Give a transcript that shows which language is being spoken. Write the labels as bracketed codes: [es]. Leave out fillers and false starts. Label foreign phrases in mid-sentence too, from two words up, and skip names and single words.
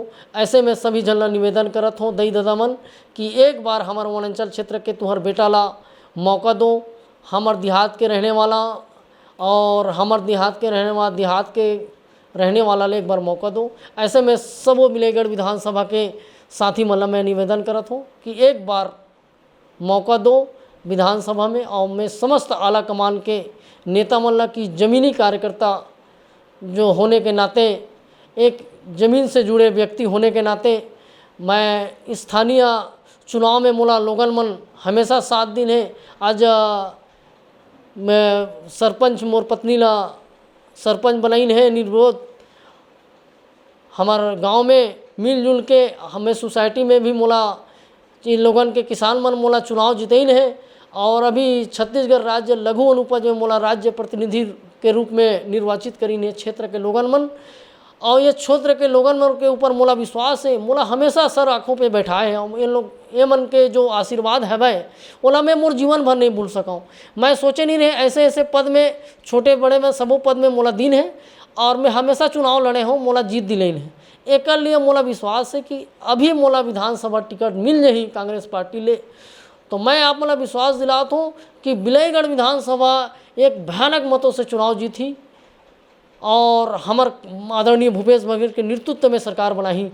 [hne] ऐसे में सभी जन ला निवेदन करत हूँ दई दादा मन कि एक बार हमार वनांचल क्षेत्र के तुम्हार बेटा ला मौका दो। हमार देहात के रहने वाला और हमार देहात के रहने वाला ले एक बार मौका दो। ऐसे में सबो बिलाईगढ़ विधानसभा के साथी मन ला मैं निवेदन करत हूँ कि एक बार मौका दो विधानसभा में। और मैं समस्त आला कमान के नेता मन ला की ज़मीनी कार्यकर्ता जो होने के नाते, एक ज़मीन से जुड़े व्यक्ति होने के नाते, मैं स्थानीय चुनाव में मोला लोगन मन हमेशा साथ दिन है। आज मैं सरपंच मोर पत्नी ला सरपंच बनाइन है निर्विरोध। हमारे गांव में मिलजुल के हमें सोसाइटी में भी मोला इन लोगन के किसान मन मोला चुनाव जितैन है और अभी छत्तीसगढ़ राज्य लघु अनुपज में मोला राज्य प्रतिनिधि के रूप में निर्वाचित करीन है क्षेत्र के लोगन मन। और ये क्षेत्र के लोगन मन के ऊपर मोला विश्वास है, मोला हमेशा सर आँखों पे बैठाए हैं। इन लोग ये मन के जो आशीर्वाद है भाई बोला मैं मोर जीवन भर नहीं भूल सकाऊँ। मैं सोचे नहीं रहे ऐसे ऐसे पद में, छोटे बड़े में सबों पद में मोला दिन है और मैं हमेशा चुनाव लड़े हूँ, मोला जीत दिलाइन है। एक लिए मोला विश्वास है कि अभी मोला विधानसभा टिकट मिल जाही कांग्रेस पार्टी ले, तो मैं आप मोला विश्वास दिलाता हूँ कि बिलाईगढ़ विधानसभा एक भयानक मतों से चुनाव जीती और हमार आदरणीय भूपेश बघेल के नेतृत्व में सरकार बनाही।